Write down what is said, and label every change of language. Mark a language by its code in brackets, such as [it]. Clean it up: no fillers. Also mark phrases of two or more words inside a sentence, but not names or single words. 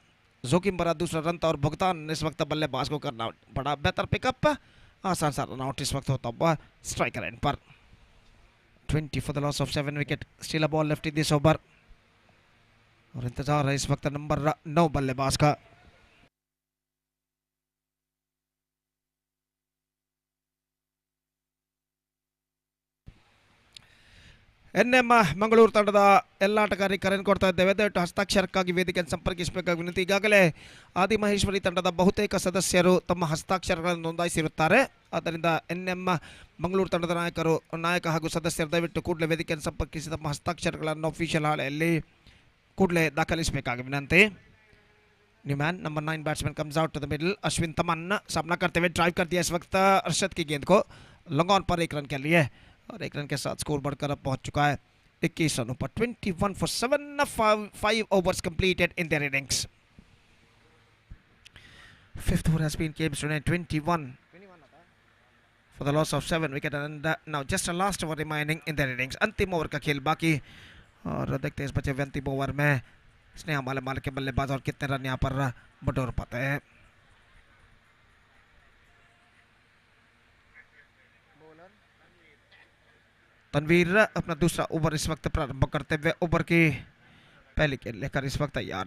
[hi] जोखिम भरा दूसरा रन था और भुगतान इस वक्त बल्लेबाज को करना पड़ा। बेहतर पिकअप, आसान सा रनआउट इस वक्त होता हुआ [en] striker end [hi] पर। [en] 20 for the loss of 7 wicket. still a ball left in this over [hi] और इंतजार है इस वक्त नंबर 9 बल्लेबाज का। [kn] ಎನ್ಎಂ ಮಂಗಳೂರು ತಂಡದ ಎಲ್ಲ ಆಟಗಾರರಿಗೆ ಕರೆ ಕೊಡ್ತಾ ಇದ್ದೇವೆ, ದಯವಿಟ್ಟು ಹಸ್ತಾಕ್ಷರಕ್ಕಾಗಿ ವೇದಿಕೆಯನ್ನು ಸಂಪರ್ಕಿಸಬೇಕಾಗಿ ವಿನಂತಿ. ಈಗಾಗಲೇ ಆದಿಮಹೇಶ್ವರಿ ತಂಡದ ಬಹುತೇಕ ಸದಸ್ಯರು ತಮ್ಮ ಹಸ್ತಾಕ್ಷರಗಳನ್ನು ನೋಂದಾಯಿಸಿರುತ್ತಾರೆ. ಆದ್ದರಿಂದ ಎನ್ಎಂ ಮಂಗಳೂರು ತಂಡದ ನಾಯಕ ಹಾಗೂ ಸದಸ್ಯರು ದಯವಿಟ್ಟು ಕೂಡಲೇ ವೇದಿಕೆಯನ್ನು ಸಂಪರ್ಕಿಸಿ ತಮ್ಮ ಹಸ್ತಾಕ್ಷರಗಳನ್ನು ಅಫಿಷಿಯಲ್ ಹಾಳೆಯಲ್ಲಿ ಕೂಡಲೇ ದಾಖಲಿಸಬೇಕಾಗಿ ವಿನಂತಿ. [en] new man number 9 batsman comes out to the middle. [hi] अश्विन तमन सामना करते हुए ड्राइव कर दिया इस वक्त अरशद की गेंद को [en] long on [hi] पर 1 रन के लिए, और 1 रन के साथ स्कोर बढ़कर अब पहुंच चुका है 21 रनों पर। [en] 21 for 7, 5 overs completed in their innings. Fifth over has been games today. 21 for the loss of 7 wicket, and now just a last over remaining in their innings. [hi] अंतिम ओवर का खेल बाकी, और देखते हैं इस बचे हुए अंतिम ओवर में स्नेहा माल के बल्लेबाज और कितने रन यहाँ पर बटोर पाते हैं। तनवीर अपना दूसरा ओवर इस वक्त प्रारंभ करते हुए ओवर की पहली गेंद लेकर इस वक्त तैयार।